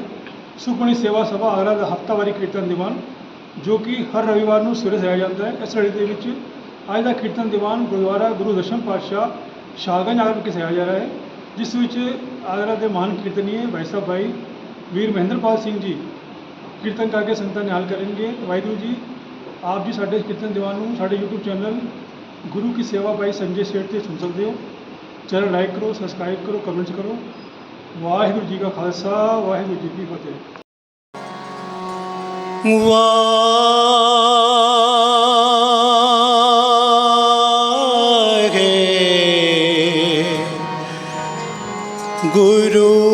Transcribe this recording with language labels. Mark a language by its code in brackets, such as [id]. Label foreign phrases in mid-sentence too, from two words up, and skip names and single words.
[pa] सुखमणी सेवा सभा आगरा ਦਾ ਹਫ਼ਤਾਵਾਰੀ ਕੀਰਤਨ ਦੀਵਾਨ ਜੋ ਕਿ ਹਰ ਰਵਿਵਾਰ ਨੂੰ ਸਵੇਰੇ ਸਜਾਇਆ ਜਾਂਦਾ ਹੈ। ਇਸ ਲੜੀ ਦੇ ਵਿੱਚ ਅੱਜ ਦਾ ਕੀਰਤਨ ਦੀਵਾਨ ਗੁਰਦੁਆਰਾ ਗੁਰੂ ਦਸ਼ਮ ਪਾਤਸ਼ਾਹ ਸ਼ਾਹਗੰਜ ਆਗਰਾ ਵਿਖੇ ਸਜਾਇਆ ਜਾ ਰਿਹਾ ਹੈ, ਜਿਸ ਵਿੱਚ ਆਗਰਾ ਦੇ ਮਹਾਨ ਕੀਰਤਨੀਏ ਭਾਈ ਸਾਹਿਬ ਭਾਈ ਵੀਰ ਮਹਿੰਦਰਪਾਲ ਸਿੰਘ ਜੀ ਕੀਰਤਨ ਕਰਕੇ ਸੰਗਤਾਂ ਨਿਹਾਲ ਕਰਨਗੇ। ਵਾਹਿਗੁਰੂ ਜੀ ਆਪ ਜੀ ਸਾਡੇ ਕੀਰਤਨ ਦੀਵਾਨ ਨੂੰ ਸਾਡੇ YouTube ਚੈਨਲ ਗੁਰੂ ਕੀ ਸੇਵਾ ਭਾਈ ਸੰਜੇ ਸੇਠ ਤੇ ਸੁਣ ਸਕਦੇ ਹੋ। [hi] चैनल लाइक करो, सब्सक्राइब करो, कमेंट्स करो। वाहिगुरू जी का खालसा वाहिगुरू जी की फतेह। गुरु